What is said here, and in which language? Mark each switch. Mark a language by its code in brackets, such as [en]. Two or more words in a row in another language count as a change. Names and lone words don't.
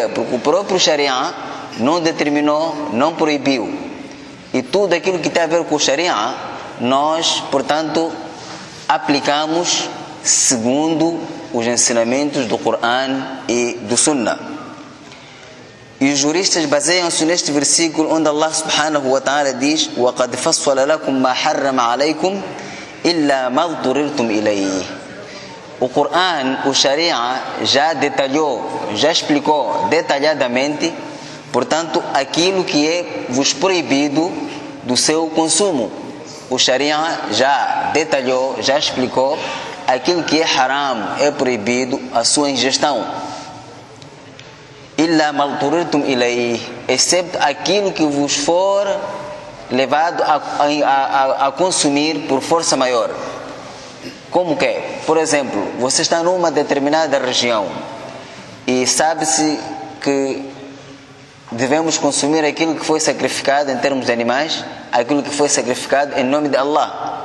[pt] Porque o próprio Sharia não determinou, não proibiu. E tudo aquilo que tem a ver com o Sharia, nós, portanto, aplicamos segundo os ensinamentos do Coran e do Sunnah. E os juristas baseiam-se neste versículo onde Allah [ar] سبحانه وتعالى [pt] diz: [ar] وَقَدْ فَصَّلَ لَكُمْ مَا حَرَّمَ عَلَيْكُمْ إِلَّا مَا اضْطُرِرْتُمْ إِلَيْهِ. [pt] O Coran, o Sharia, já detalhou, já explicou detalhadamente, portanto, aquilo que é vos proibido do seu consumo. O Sharia já detalhou, já explicou aquilo que é haram, é proibido a sua ingestão. [ar] إلا ما اضطررتم إليه, [pt] excepto aquilo que vos for levado a consumir por força maior. Como que é? Por exemplo, você está numa determinada região e sabe-se que devemos consumir aquilo que foi sacrificado em termos de animais, aquilo que foi sacrificado em nome de Allah.